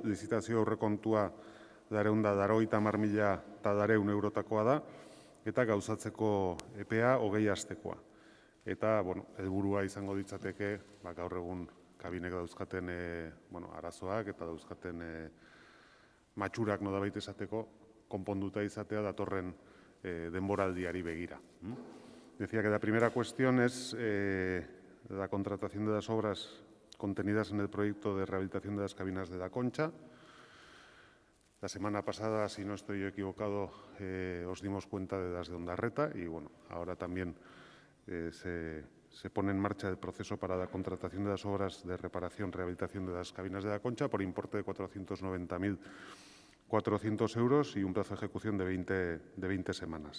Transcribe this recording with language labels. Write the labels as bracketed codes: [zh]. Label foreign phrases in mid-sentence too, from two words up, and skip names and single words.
[eu] Lizitazio aurrekontua 250.000 eurotakoa da, eta gauzatzeko epea 20 astekoa. Eta helburua izango ditzateke gaur egun kabinek dauzkaten arazoak eta dauzkaten matxurak nolabait esateko konponduta izatea datorren denboraldiari begira. [es] Decía que la primera cuestión es la contratación de las obras contenidas en el proyecto de rehabilitación de las cabinas de la Concha. La semana pasada, si no estoy equivocado, os dimos cuenta de las de Ondarreta y ahora también se pone en marcha el proceso para la contratación de las obras de reparación, rehabilitación de las cabinas de la Concha por importe de 490.400 euros y un plazo de ejecución de 20 semanas.